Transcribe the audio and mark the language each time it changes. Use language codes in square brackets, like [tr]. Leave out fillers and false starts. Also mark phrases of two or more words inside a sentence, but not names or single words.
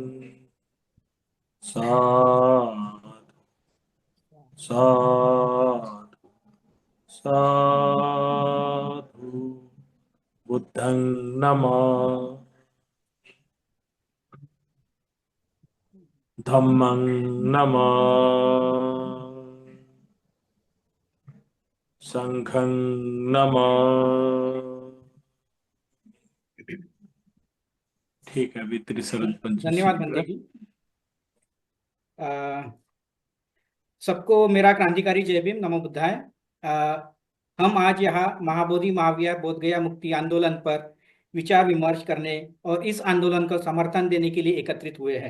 [hi] साधु साधु साधु। [pi] बुद्धं नमः। धम्मं नमः। संघं नमः। [hi] ठीक है, अभी त्रिशरण धन्यवाद पंचशील। बंदे जी। अ, सबको मेरा क्रांतिकारी जय भीम, [pi] नमो बुद्धाय। [hi] हम आज यहाँ महाबोधि महाविहार बोधगया मुक्ति आंदोलन पर विचार विमर्श करने और इस आंदोलन को समर्थन देने के लिए एकत्रित हुए हैं।